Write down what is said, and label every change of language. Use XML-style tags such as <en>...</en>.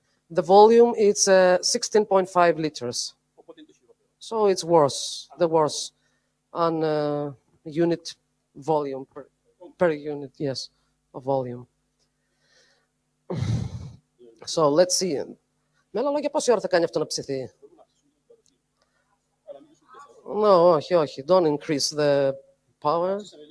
<en>The volume is 16.5 liters. So it's worse, the worse on unit volume, per unit, yes, of volume. So let's see.</en> <el>Με άλλα λόγια, πόση ώρα θα κάνει αυτό να ψηθεί? No, όχι.</el> <en>Don't increase the power.</en>